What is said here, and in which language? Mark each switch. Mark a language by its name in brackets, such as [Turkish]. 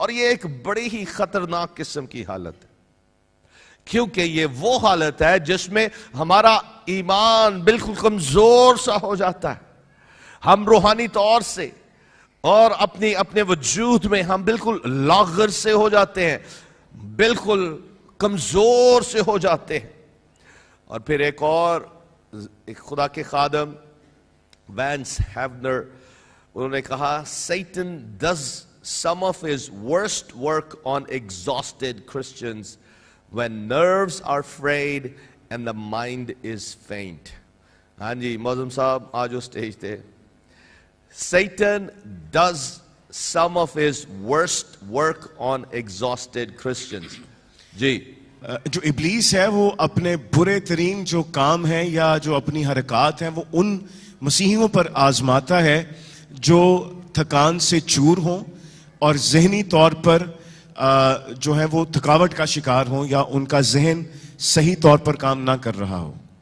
[Urdu] اور یہ ایک بڑی ہی خطرناک قسم کی حالت ہے کیونکہ یہ وہ حالت ہے جس میں ہمارا ایمان بالکل کمزور سا ہو جاتا ہے. ہم روحانی طور سے اور اپنے وجود میں ہم بالکل لاغر سے ہو جاتے ہیں, بالکل کمزور سے ہو جاتے ہیں. اور پھر ایک خدا کے خادم وینس ہیونر انہوں نے کہا [English] Satan does some of his worst work on exhausted Christians when nerves are frayed and the mind is faint. [Urdu] ہاں جی معظم صاحب آج اس اسٹیج تھے. [English] Satan does some of his worst work on exhausted Christians. [Urdu] جی جو ابلیس ہے وہ اپنے برے ترین جو کام ہیں یا جو اپنی حرکات ہیں وہ ان مسیحیوں پر آزماتا ہے جو تھکان سے چور ہوں اور ذہنی طور پر جو ہے وہ تھکاوٹ کا شکار ہوں یا ان کا ذہن صحیح طور پر کام نہ کر رہا ہو.